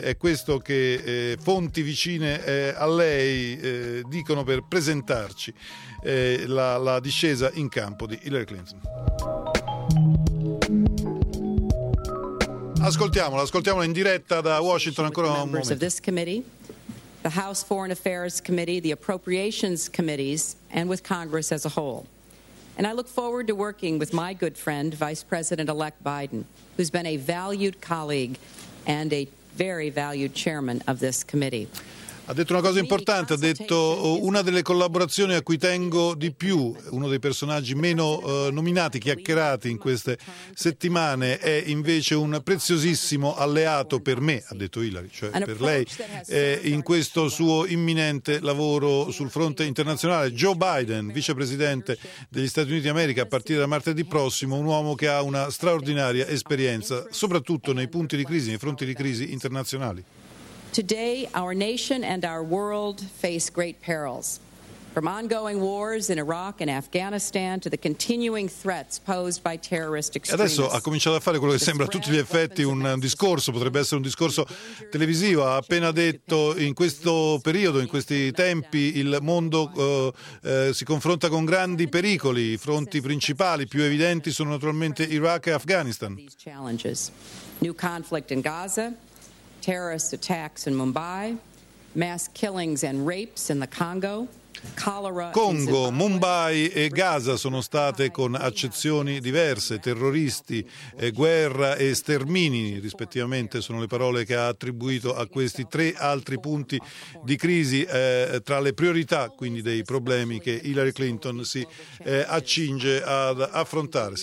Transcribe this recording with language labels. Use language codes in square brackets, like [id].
[it] È questo che fonti vicine a lei dicono per presentarci la discesa in campo di Hillary Clinton. Ascoltiamola in diretta da Washington ancora un momento. [en] The House Foreign Affairs Committee, the Appropriations Committees, and with Congress as a whole. And I look forward to working with my good friend, Vice President-elect Biden, who's been a valued colleague and a very valued chairman of this committee. [it] Ha detto una cosa importante, ha detto una delle collaborazioni a cui tengo di più, uno dei personaggi meno nominati, chiacchierati in queste settimane, è invece un preziosissimo alleato per me, ha detto Hillary, cioè per lei, in questo suo imminente lavoro sul fronte internazionale. Joe Biden, vicepresidente degli Stati Uniti d'America a partire da martedì prossimo, un uomo che ha una straordinaria esperienza, soprattutto nei punti di crisi, nei fronti di crisi internazionali. [en] Today, our nation and our world face great perils, from ongoing wars in Iraq and Afghanistan to the continuing threats posed by terrorist extremists. [it] Adesso ha cominciato a fare quello che sembra a tutti gli effetti un discorso, potrebbe essere un discorso televisivo. Ha appena detto: in questo periodo, in questi tempi, il mondo si confronta con grandi pericoli. I fronti principali più evidenti sono naturalmente Iraq e Afghanistan. [en] New conflict in Gaza. Terrorist attacks in Mumbai, mass killings and rapes in the Congo. [it] Congo, Mumbai e Gaza sono state con accezioni diverse, terroristi, guerra e stermini rispettivamente sono le parole che ha attribuito a questi tre altri punti di crisi tra le priorità quindi dei problemi che Hillary Clinton si accinge ad affrontare.